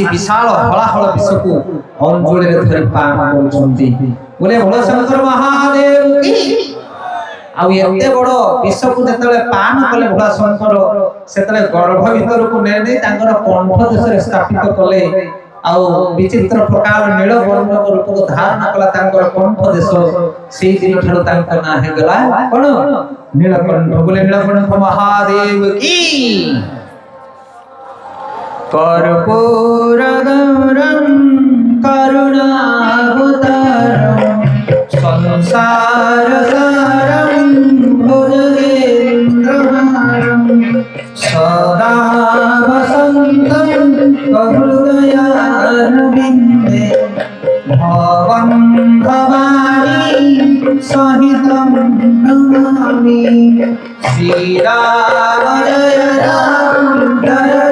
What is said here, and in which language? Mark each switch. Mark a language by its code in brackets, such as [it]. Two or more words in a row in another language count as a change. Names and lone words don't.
[or] ବିଶାଳ ହଳାହଳ ବିଷକୁ ଅଞ୍ଜଳିରେ ଧରି ପାନ କରୁଛନ୍ତି ବୋଲେ ଭୋଳଶଙ୍କର ମହାଦେବ କି ଆଉ ଏତେ ବଡ ବିଷକୁ ଯେତେବେଳେ ପାନ କଲେ ଭୋଳାଶଙ୍କର ସେତେବେଳେ ଗର୍ଭ ଭିତରକୁ ନେଇ ତାଙ୍କର କଣ୍ଠ ଦେଶରେ ସ୍ଥାପିତ କଲେ ଆଉ ବିଚିତ୍ର ପ୍ରକାର ନୀଳ ବର୍ଣ୍ଣକ ରୂପକୁ ଧାରଣ କଲା ତାଙ୍କର କଣ୍ଠ ଦେଶ ସେଇ ଦିନ ଠାରୁ ତାଙ୍କ ନାଁ ହେଇଗଲା କଣ ନୀଳକଣ୍ଠ ବୋଲେ ନୀଳକଣ୍ଠ ମହାଦେବ କି [sa] कर्पूर गौरं करुणावतारं संसार सारं भुजगेन्द्रहारं सदा वसन्तं हृदयारविन्दे भवं भवानी सहितं नमामि श्रीराम जय राम जय